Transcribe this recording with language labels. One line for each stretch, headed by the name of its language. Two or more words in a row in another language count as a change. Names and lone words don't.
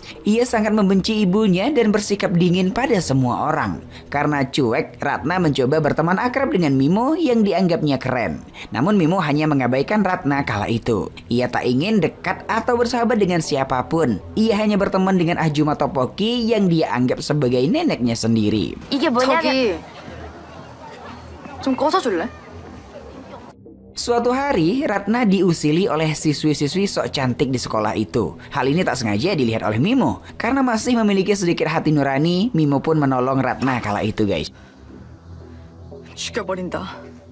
Indonesian: Ia sangat membenci ibunya dan bersikap dingin pada semua orang. Karena cuek, Ratna mencoba berteman akrab dengan Mimo yang dianggapnya keren. Namun Mimo hanya mengabaikan Ratna kala itu. Ia tak ingin dekat atau bersahabat dengan siapapun. Ia hanya berteman dengan Ajuma Topoki yang dia anggap sebagai neneknya sendiri.
Korean: 이게 뭐냐면 저기 좀 꺼져줄래?
Indonesian: Suatu hari, Ratna diusili oleh siswi-siswi sok cantik di sekolah itu. Hal ini tak sengaja dilihat oleh Mimo. Karena masih memiliki sedikit hati nurani, Mimo pun menolong Ratna kala itu guys.
Korean: 죽여버린다.